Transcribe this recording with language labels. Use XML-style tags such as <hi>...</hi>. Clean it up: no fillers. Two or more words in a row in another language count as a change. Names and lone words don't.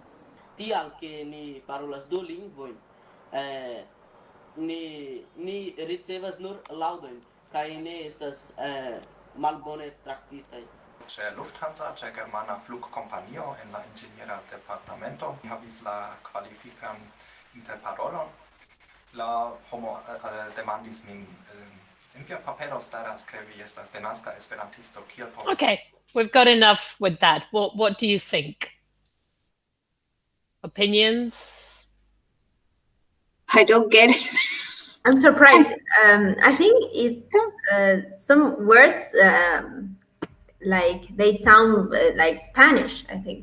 <eo>Tial ke ni parolas du lingvojn, ni ricevas nur laŭdojn kaj ne estas malbone traktitaj. Ĉe Lufthansa, ĉe germana flugkompanio en la inĝeniera departamento, mi havis la kvalifikan interparolon. La homo demandis min, en via papero staras ke vi estas denaska esperantisto, kiel povas...</eo> <en>Okay, we've got enough with that. What do you think? Opinions? I don't get it. I'm surprised. I think some words like they sound like Spanish, I think.</en>